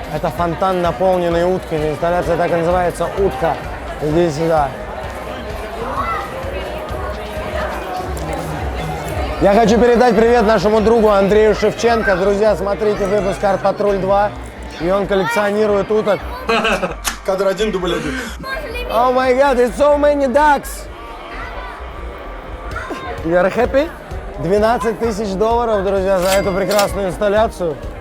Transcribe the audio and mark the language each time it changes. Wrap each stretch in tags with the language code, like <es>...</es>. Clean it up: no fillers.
<ru>Это фонтан, наполненный утками. Инсталляция так и называется «Утка». Иди сюда. Я хочу передать привет нашему другу Андрею Шевченко. Друзья, смотрите выпуск «Арт Патруль 2». И он коллекционирует уток. Кадр 1, дубль 1.</ru> <en>Oh my god, it's so many ducks! You are happy?</en> <ru>12 тысяч долларов, друзья, за эту прекрасную инсталляцию.</ru>